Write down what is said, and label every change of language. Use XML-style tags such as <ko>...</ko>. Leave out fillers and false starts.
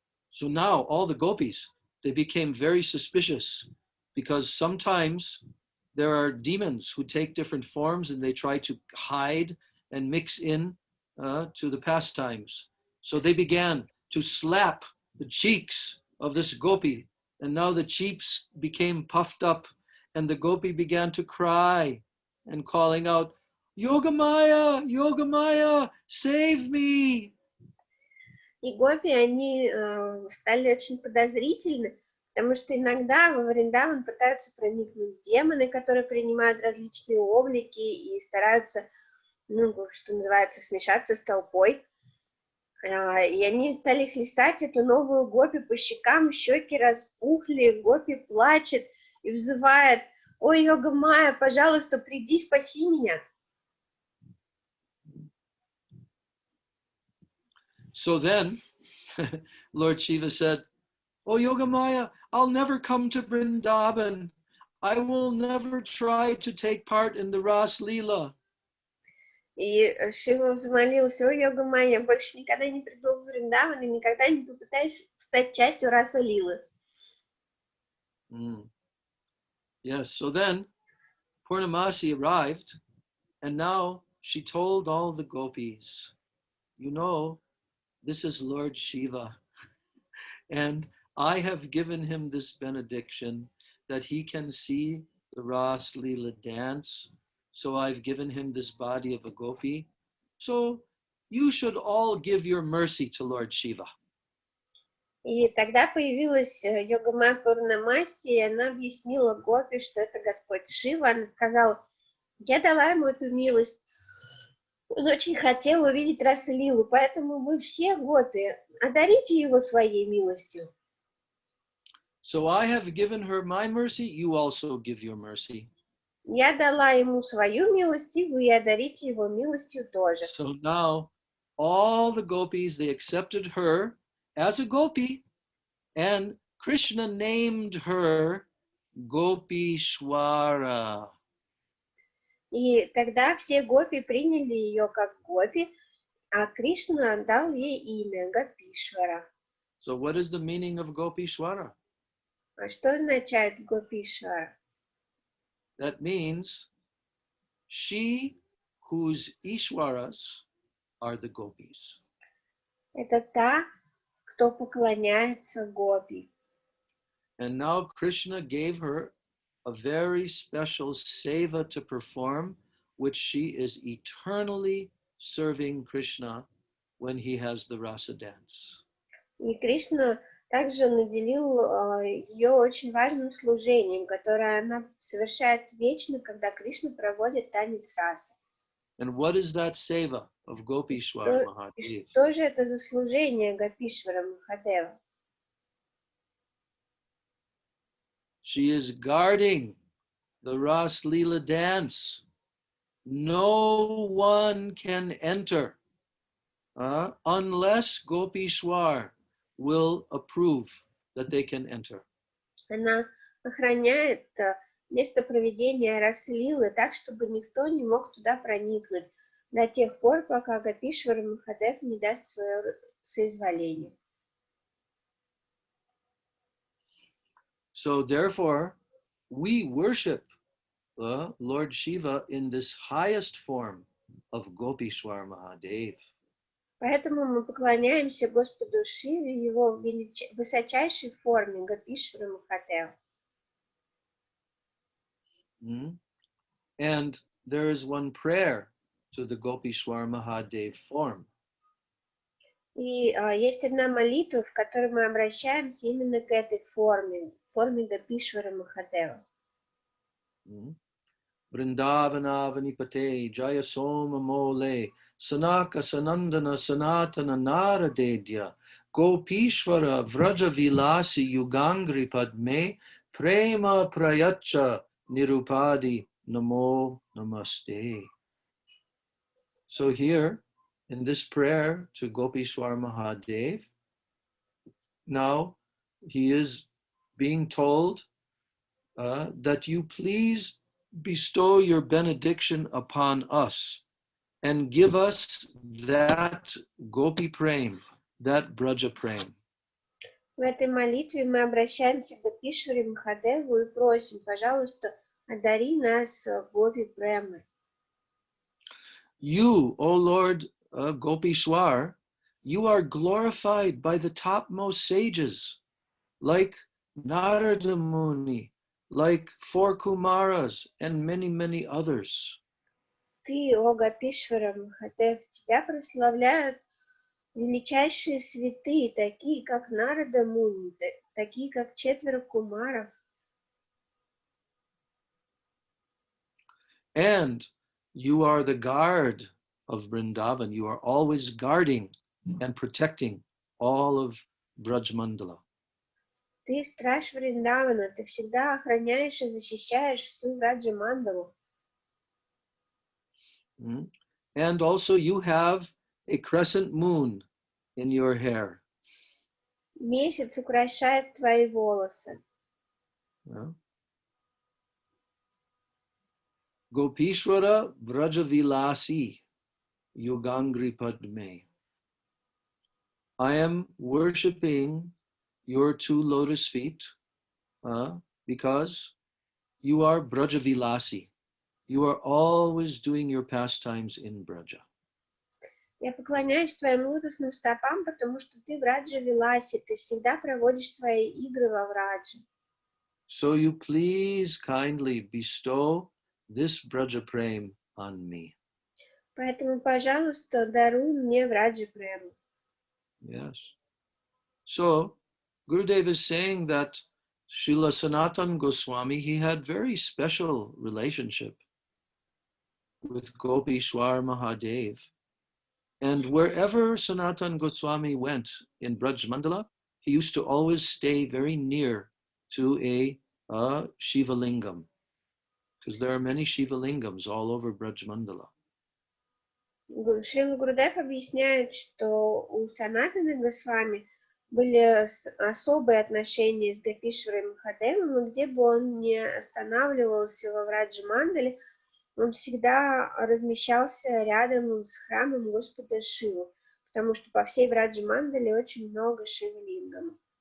<en>So now all the gopis, they became very suspicious because sometimes there are demons who take different forms and they try to hide and mix in to the pastimes. So they began to slap the cheeks of this gopi, and now the cheeks became puffed up, and the gopi began to cry and calling out, Yogamaya, Yogamaya, save me.</en> <ru>И гопи, они стали очень подозрительны, потому что иногда во Вриндаван пытаются проникнуть демоны, которые принимают различные облики и стараются, что называется, смешаться с толпой. И они стали хлестать эту новую гопи по щекам, щеки распухли, гопи плачет и взывает: «Ой, Йога-майя, пожалуйста, приди, спаси меня».</ru> <en>So then, Lord Shiva said, Oh, Yogamaya, I'll never come to Vrindavan. I will never try to take part in the Ras Leela.</en> <ru>И Шива взмолился: о, Йога-майя, я больше никогда не приду в Вриндаван и никогда не попытаюсь стать частью расы Лилы.</ru> <en>Yes, so then Purnamasi arrived, and now she told all the gopis, you know, this is Lord Shiva, and I have given him this benediction that he can see the Ras Leela dance, so I've given him this body of a gopi. So you should all give your mercy to Lord Shiva.</en> <ru>И тогда появилась Йога-майя Пурнамаси, и она объяснила гопи, что это Господь Шива. Она сказала: я дала ему эту милость. Он очень хотел увидеть расу Лилу, поэтому вы все гопи, одарите его своей милостью.</ru> <en>So I have given her my mercy, you also give your mercy.</en> <ru>Я дала ему свою милость, и вы одарите его милостью тоже.</ru> <en>So now all the gopis, they accepted her as a gopi, and Krishna named her Gopishwara.</en> <ru>И тогда все гопи приняли ее как гопи, а Кришна дал ей имя Гопишвара.</ru> <en>So what is the meaning of Gopishwara?</en> <ru>А что означает Гопишвара?</ru> <en>That means she whose Ishwaras are the gopis.</en> <ru>Это та, кто поклоняется гопи.</ru> <en>And now Krishna gave her a very special seva to perform, which she is eternally serving Krishna when he has the rasa dance.</en> <ru>И Кришна также наделил ее очень важным служением, которое она совершает вечно, когда Кришна проводит танец расы.</ru> <en>And what is that seva of Gopishwar Mahadev?</en> <ru>Что же это за служение Гопишвара Махадева?</ru> <en>She is guarding the Ras Leela dance. No one can enter unless Gopishwar will approve that they can enter.</en> <ru>Она охраняет место проведения расы Лилы так, чтобы никто не мог туда проникнуть до тех пор, пока Гопишвар Махадев не даст свое соизволение.</ru> <en>So therefore, we worship Lord Shiva in this highest form of Gopishwar Mahadev.</en> <ru>Поэтому мы поклоняемся Господу Шиве в его высочайшей форме Гопишвара Махадева.</ru> <en>And there is one prayer to the Gopishwar Mahadev form.</en> <ru>И есть одна молитва, в которой мы обращаемся именно к этой форме Гопишвара Махадева.</ru> <sa>Vrindavana Vanipate Jaya Soma Mole Sanaka Sanandana Sanatana Naradedya Gopishwara Vraja Vilasi Yugangri Padme Prema Prayacha Nirupadi Namo Namaste.</sa> <en>So here, in this prayer to Gopishwar Mahadev, now he is being told that you please bestow your benediction upon us and give us that Gopi Prem, that Braja Prem.</en> <ru>В этой молитве мы обращаемся к Гопишваре Махадеву и просим, пожалуйста, одари нас Гопи Премой.</ru> <en>You, O Lord Gopishwar, you are glorified by the topmost sages, like Narada Muni, like four Kumaras, and many, many others.</en> <ru>Ты, о Гопишвара Махадев, тебя прославляют величайшие святые, такие как Нарада Муни, такие как 4 Кумаров.</ru> <en>And you are the guard of Vrindavan. You are always guarding and protecting all of Brajmandala.</en> <ru>Ты страж Вриндавана, ты всегда охраняешь и защищаешь всю Браджа-мандалу.</ru> <en>And also you have a crescent moon in your hair.</en> <ru>Месяц украшает твои волосы.</ru> <en>Yeah.</en> <sa>Gopishwara Vrajavilasi Yogangri Padme.</sa> <en>I am worshipping your two lotus feet because you are Brajavilasi. You are always doing your pastimes in Braja.</en> <ru>Я поклоняюсь твоим лотосным стопам, потому что ты Враджа-виласи, ты всегда проводишь свои игры во Врадже.</ru> <en>So you please kindly bestow this Braja Prem on me.</en> <ru>Поэтому, пожалуйста, даруй мне Враджа-прему.</ru> <en>Yes. So Gurudev is saying that Srila Sanatana Goswami, he had very special relationship with Gopishwar Mahadev. And wherever Sanatana Goswami went in Braj Mandala, he used to always stay very near to a Shiva Lingam, because there are many Shiva Lingams all over Braj Mandala.</en> <ru>Шрила Гурудев объясняет, что у Санатаны Госвами были особые отношения с Гопишварой Махадевом, и где бы он ни останавливался во Враджа-мандале, он всегда размещался рядом с храмом Господа Шивы, потому что по всей Враджа-мандале очень много Шива-лингамов.</ru>